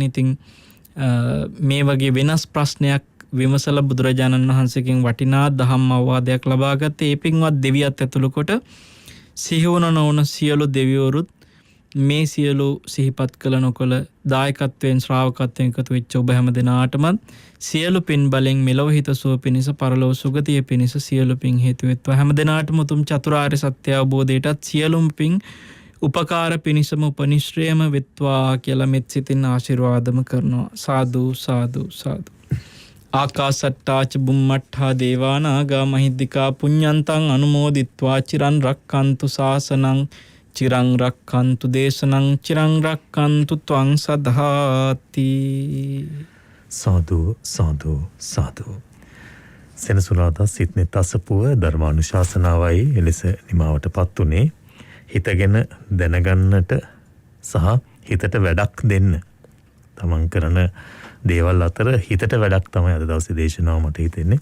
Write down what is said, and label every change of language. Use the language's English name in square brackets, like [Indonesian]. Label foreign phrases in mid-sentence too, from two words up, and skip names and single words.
[Sinhala] ඉතින් මේ වගේ වෙනස් ප්‍රශ්නයක් විමසලා බුදුරජාණන් වහන්සේගෙන් වටිනා දහම් අවවාදයක් ලබාගත්තේ ඒ පින්වත් දෙවියත් ඇතුළු කොට සිහිවන නොවන සියලු දෙවිවරුත් මේ සියලු සිහිපත් කළ නොකළ දායකත්වයෙන් ශ්‍රාවකත්වයෙන් එකතු වෙච්ච ඔබ හැම දෙනාටමත් සියලු පින් බලෙන් මෙලොව හිතසුව පිණිස, පරලොව සුගතිය පිණිස සියලු පින් හේතු වෙත්වා. හැම දෙනාටම උතුම් චතුරාර්ය සත්‍ය අවබෝධයටත් සියලුම පින් උපකාර පිණිසම උපනිශ්‍රේම වෙත්වා කියලා මෙත් සිතින් ආශිර්වාදම කරනවා. [Pali] සාදු සාදු සාදු. ආකාසට්ටාච බුම්මට්ඨා දේවානාගා මහිද්దికා පුඤ්ඤන්තං අනුමෝදිත්වා චිරන් රක්칸තු ශාසනං චිරං රක්칸තු දේශනං චිරං රක්칸තු ත්වං සදාති. සාදු සාදු සාදු. [Sinhala] සෙනසුරාදා සිත්නෙත් අසපුව ධර්මානුශාසනාවයි එලෙස නිමාවටපත් උනේ. හිතගෙන දැනගන්නට සහ හිතට වැඩක් දෙන්න. තමන් කරන දේවල් අතර හිතට වැඩක් තමයි අද දවසේ දේශනාව මට හිතෙන්නේ.